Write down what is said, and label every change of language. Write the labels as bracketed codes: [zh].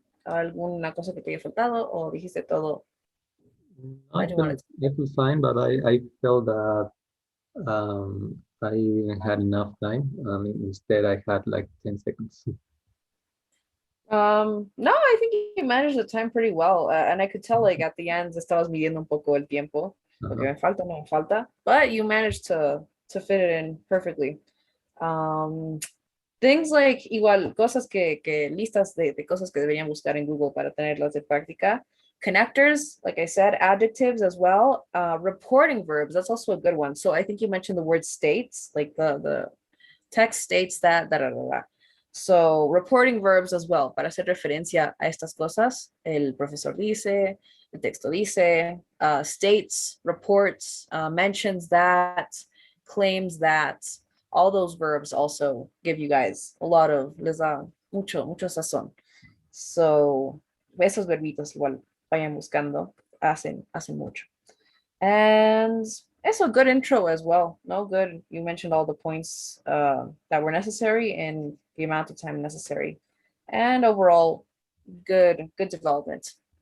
[es] ¿Alguna cosa que te haya faltado o dijiste todo? [en] I feel fine, but I felt that I didn't had enough time. Instead, I had like 10 seconds. No, I think you managed the time pretty well. And I could tell like at the end [es] estabas midiendo un poco el tiempo. Porque me falta, no me falta. [en] But you managed to fit it in perfectly. Things like [es] igual, cosas que listas de cosas que deberían buscar en Google para tenerlas de práctica. [en] Connectors, like I said, adjectives as well. Reporting verbs, that's also a good one. So I think you mentioned the word states, like the text states that, da, da, da, da. So reporting verbs as well, [es] para hacer referencia a estas cosas. El profesor dice, el texto dice, [en] states, reports, mentions that, claims that. All those verbs also give you guys a lot of, [es] les da mucho sazón. So, esos verbitos igual vayan buscando, hacen mucho. [en] And it's a good intro as well. No good. You mentioned all the points that were necessary and the amount of time necessary. And overall, good development.